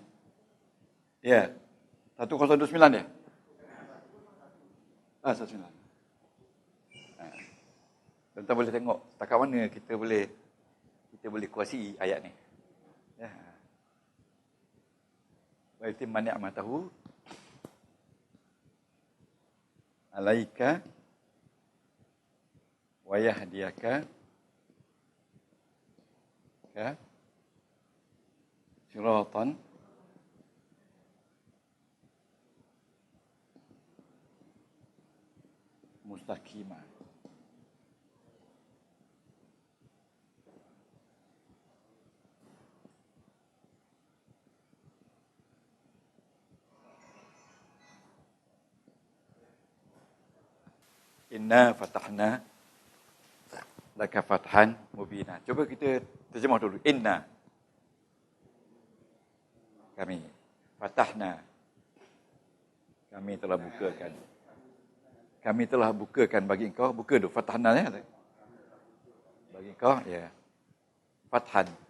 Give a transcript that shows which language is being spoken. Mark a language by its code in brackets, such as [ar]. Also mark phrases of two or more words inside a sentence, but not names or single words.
[ms] Ya. 1029 ya? 19. Tuan-tuan boleh tengok setakat mana kita boleh kuasai ayat ni. Ya. [ar] ويتم نعمته عليك ويهديك صراطا مستقيما. إنا فتحنا لك فتحا مبينا. [ms] Cuba kita terjemah dulu. Inna, kami. Fatahna, kami telah bukakan. Kami telah bukakan bagi engkau. Buka dulu. Fatahna ya. Bagi engkau, ya. Fathan.